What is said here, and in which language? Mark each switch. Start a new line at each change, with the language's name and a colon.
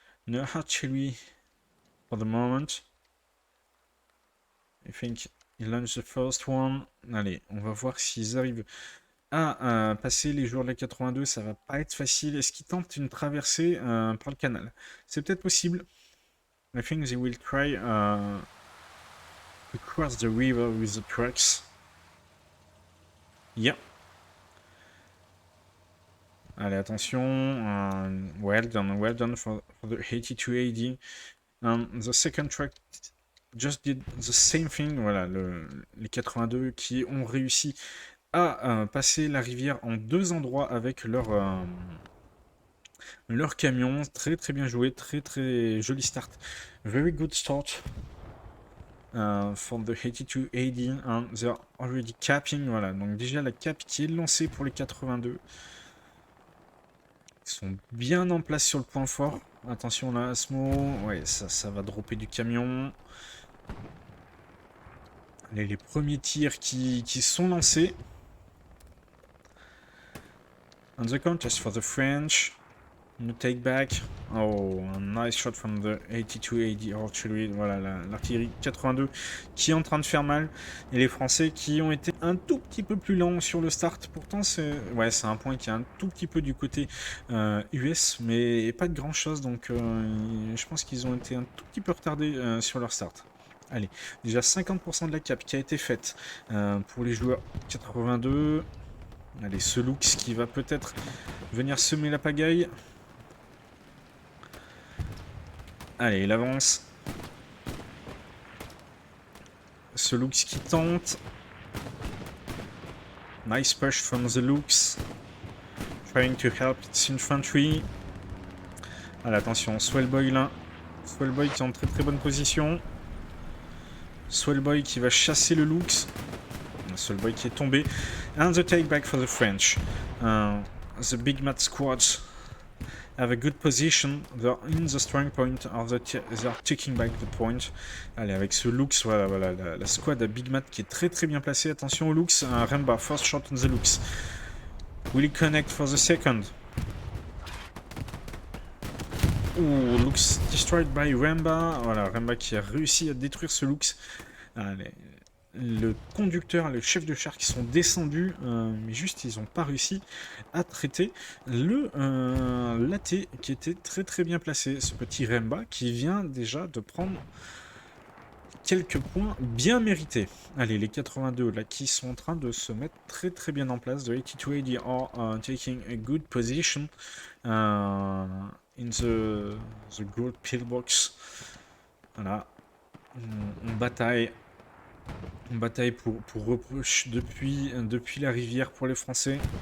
English: No artillery for the moment. I think he launched the first one.
French: Allez, on va voir s'ils arrivent à passer les joueurs de la 82. Ça va pas être facile. Est-ce qu'ils tentent une traversée par le canal? C'est peut-être possible.
English: I think they will try to cross the river with the trucks. Yeah.
French: Allez, attention.
English: Well done for the 82 AD. The second truck just did the same thing.
French: Voilà, les 82 qui ont réussi à passer la rivière en deux endroits avec leur camion. Très très bien joué, très très joli start.
English: Very good start for the 82 AD. And they're already capping.
French: Voilà, donc déjà la cap qui est lancée pour les 82. Ils sont bien en place sur le point fort. Attention là, Asmo. Ouais, ça va dropper du camion. Allez, les premiers tirs qui sont lancés.
English: On the contest for the French. No take back. Oh, a nice shot from the 82 AD artillery.
French: Voilà, l'artillerie 82 qui est en train de faire mal. Et les Français qui ont été un tout petit peu plus lents sur le start. Pourtant, c'est un point qui est un tout petit peu du côté US, mais pas de grand chose. Donc, je pense qu'ils ont été un tout petit peu retardés sur leur start. Allez, déjà 50% de la cap qui a été faite pour les joueurs 82. Allez, ce Lux qui va peut-être venir semer la pagaille. Allez, il avance. Ce Lux qui tente.
English: Nice push from the Lux. Trying to help its infantry.
French: Allez, attention, Swellboy là. Swellboy qui est en très très bonne position. Swellboy qui va chasser le Lux. Swellboy qui est tombé.
English: And the take back for the French. The Big Mat squads have a good position. They're in the strong point. They are taking back the point.
French: Allez, avec ce Lux, voilà la squad à Big Mat qui est très très bien placée. Attention au Lux.
English: Remba, first shot on the Lux. Will he connect for the second? Ouh, Lux destroyed by Remba.
French: Voilà, Remba qui a réussi à détruire ce Lux. Allez, le conducteur, le chef de char qui sont descendus, mais juste ils n'ont pas réussi à traiter le laté qui était très très bien placé. Ce petit Remba qui vient déjà de prendre quelques points bien mérités. Allez, les 82 là qui sont en train de se mettre très très bien en place.
English: The 82 AD are taking a good position in the gold pillbox.
French: Voilà, on bataille. On bataille pour reproche depuis la rivière pour les Français.